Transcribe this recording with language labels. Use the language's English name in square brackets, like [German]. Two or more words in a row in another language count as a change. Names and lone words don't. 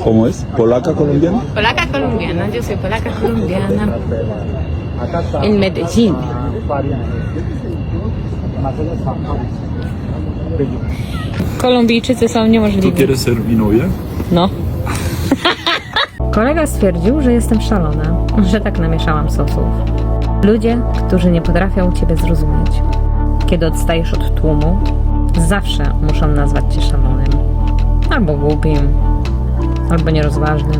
[Spanish] es? ¿Polaca colombiana? Polaca colombiana, yo soy polaca colombiana. [Polish] En Medellín. Kolumbijczycy są [Spanish] ¿Tú [Polish] niemożliwi. [Spanish] quieres ser mi novia? No. [Polish] Kolega stwierdził, że jestem szalona, że tak namieszałam sosów. Ludzie, którzy nie potrafią ciebie zrozumieć, kiedy odstajesz od tłumu, zawsze muszą nazwać cię szalonym. Albo głupim, albo nierozważnym.